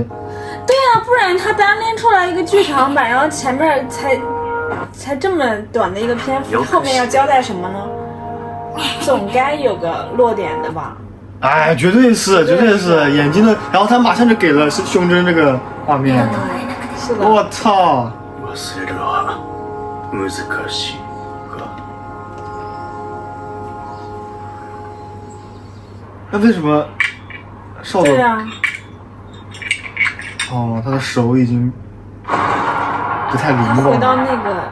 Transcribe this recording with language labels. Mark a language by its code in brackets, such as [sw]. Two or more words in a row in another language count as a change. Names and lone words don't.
[zh] 对呀、不然他单拎出来一个剧场版，然后前面才这么短的一个篇幅，后面要交代什么呢？总该有个落点的吧？哎，绝对是眼睛的，然后他马上就给了是胸针这个画面。是的。我操！ [ja] 忘れるは難しいか。 [zh] 那为什么少佐？对啊，哦，他的手已经不太灵他光回到了。那个